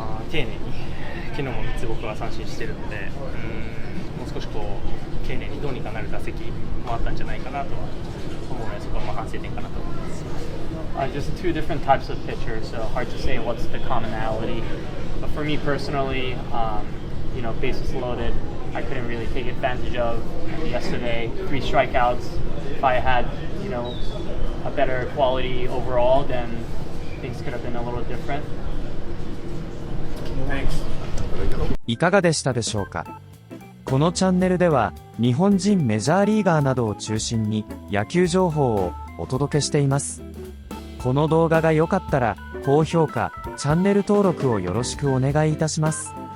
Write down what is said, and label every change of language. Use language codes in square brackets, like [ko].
[ja] 丁寧に、昨日も3つ僕は三振しているので、もう少し丁寧にどうにかなる打席もあったんじゃないかなと思うので、そこは反省点かなと思います。 [en] Just two different types of pitchers, so hard to say what's the commonality. But for me personally, bases loaded, I couldn't really take advantage of yesterday. 3 strikeouts. If I had, a better quality overall, then things could have been a little different. Thanks. [ja] いかがでしたでしょうか。このチャンネルでは日本人メジャーリーガーなどを中心に野球情報をお届けしています。この動画が良かったら高評価、チャンネル登録をよろしくお願いいたします。